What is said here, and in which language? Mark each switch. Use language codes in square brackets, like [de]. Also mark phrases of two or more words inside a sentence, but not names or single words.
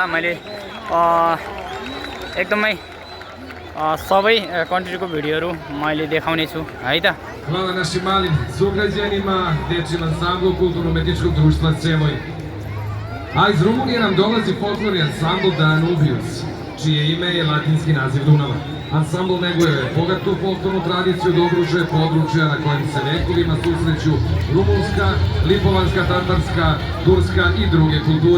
[ne] मैले एकदमै सबै कन्ट्रीको भिडियोहरू मैले देखाउने छु है त। [sr] Hvala našim malim sugrađanima, dječjem ansamblu Kulturno-umetničkog društva Crevoj. A iz Rumunije nam dolazi folklorni ansambl Danubius, čije ime je latinski naziv Dunava. Ansambl neguje bogatu folklornu tradiciju da okružuje područja na kojem se vekovima susreću rumunska, lipovanska, tatarska, turska i druge kulture.